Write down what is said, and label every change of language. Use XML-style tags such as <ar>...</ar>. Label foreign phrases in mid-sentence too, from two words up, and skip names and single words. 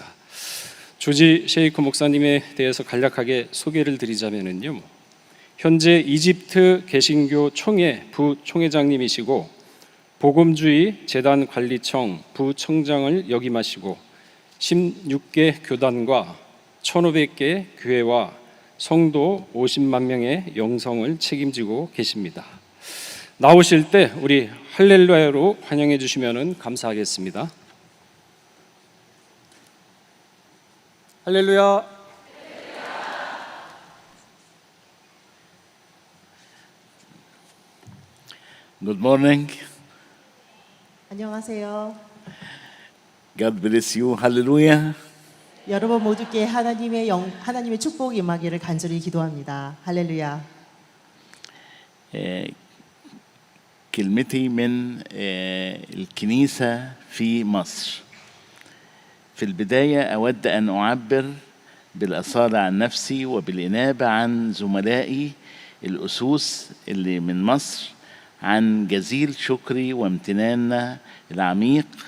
<ko>조지 셰이커 목사님에 대해서 간략하게 소개를 드리자면요, 현재 이집트 개신교 총회 부총회장님이시고 복음주의 재단 관리청 부청장을 역임하시고 16개 교단과 1,500개 교회와 성도 50만 명의 영성을 책임지고 계십니다. 나오실 때 우리 할렐루야로 환영해 주시면 감사하겠습니다. 할렐루야.</ko> <en>Good morning.</en> <ko>안녕하세요.</ko> <en>God bless you. Hallelujah.</en> <ko>여러분 모두께 하나님의 축복이 임하기를 간절히 기도합니다. 할렐루야.</ko> <ar>كلمتي من الكنيسة في مصر. في البداية أود أن أعبر بالأصالة عن نفسي وبالإنابة عن زملائي الأسوس اللي من مصر عن جزيل شكري وامتناننا العميق</ar>